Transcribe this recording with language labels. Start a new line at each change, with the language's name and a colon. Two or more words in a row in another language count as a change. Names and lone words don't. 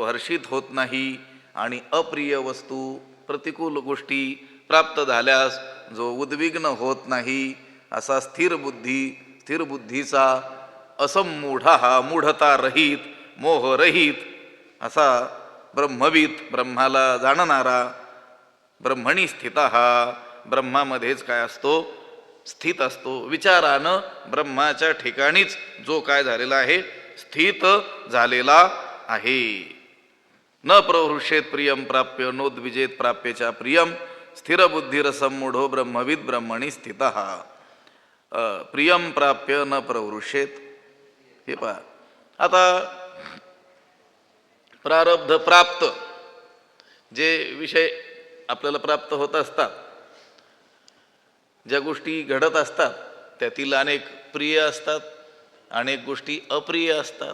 Marathi: हर्षित होत नाही, आणि अप्रिय वस्तू प्रतिकूल गोष्टी प्राप्त झाल्यास जो उद्विग्न होत नाही, असा स्थिर बुद्धीचा असमूढा, मूढता रहित, मोहरहित असा ब्रह्मविद, ब्रह्माला जाणणारा,
Sanskrit: ब्रह्मणी स्थितः,
Marathi: ब्रह्मामध्येच काय असतो, स्थित असतो. विचारानं ब्रह्माच्या ठिकाणीच जो काय झालेला आहे, स्थित झालेला आहे.
Sanskrit: न प्रवृषेत प्रियम प्राप्य नोद्विजेत प्राप्यच्या प्रियम, स्थिर बुद्धिरसमूढो ब्रह्मविद ब्रह्मणी स्थितः. प्रियम प्राप्य न प्रवृषेत.
Marathi: हे पहा, आता प्रारब्ध प्राप्त जे विषय आपल्याला प्राप्त होत असतात, ज्या गोष्टी घडत असतात त्यातील अनेक प्रिय असतात, अनेक गोष्टी अप्रिय असतात.